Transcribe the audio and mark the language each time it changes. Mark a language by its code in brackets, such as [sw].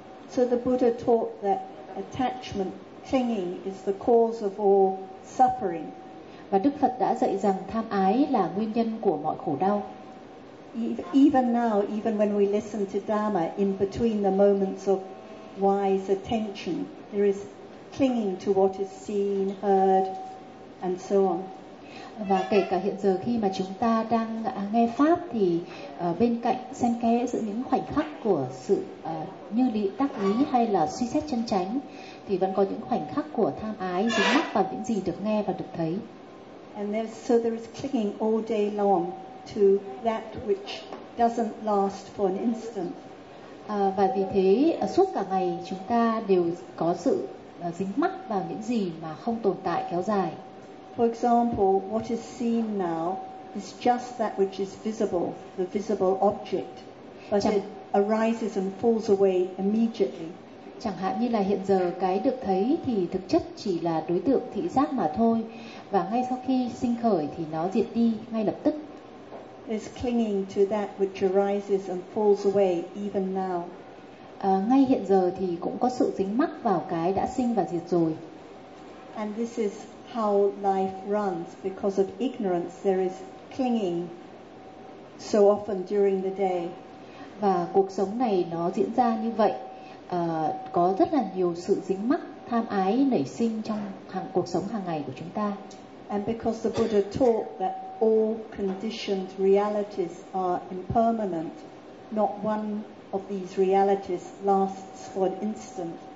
[en] So the Buddha taught that attachment, clinging is the cause of all suffering. [vi] Và Đức Phật đã dạy rằng tham ái là nguyên nhân của mọi khổ đau. [en] Even now, even when we listen to Dharma, in between the moments of wise attention, there is clinging to what is seen, heard, and so on. [vi] Và kể cả hiện giờ khi mà chúng ta đang nghe pháp thì bên cạnh xen kẽ giữa những khoảnh khắc của sự như lý tác ý hay là suy xét chân chánh thì vẫn có những khoảnh khắc của tham ái dính mắc vào những gì được nghe và được thấy. [en] And so there is clinging all day long to that which doesn't last for an instant. [vi] Và vì thế suốt cả ngày chúng ta đều có sự dính mắc vào những gì mà không tồn tại kéo dài. [en] For example, what is seen now is just that which is visible, the visible object, but it arises and falls away immediately. [vi] Chẳng hạn như là hiện giờ cái được thấy thì thực chất chỉ là đối tượng thị giác mà thôi, và ngay sau khi sinh khởi thì nó diệt đi ngay lập tức. [en] It's clinging to that which arises and falls away even now. [vi] Ngay hiện giờ thì cũng có sự dính mắc vào cái đã sinh và diệt rồi. [en] And this is how life runs. Because of ignorance, there is clinging so often during the day. [vi] Và cuộc sống này nó diễn ra như vậy. Có rất là nhiều sự dính mắc, tham ái nảy sinh trong cuộc sống hàng ngày của chúng ta. [en] And because the Buddha taught that all conditioned realities are impermanent, not one of these realities lasts for an instant.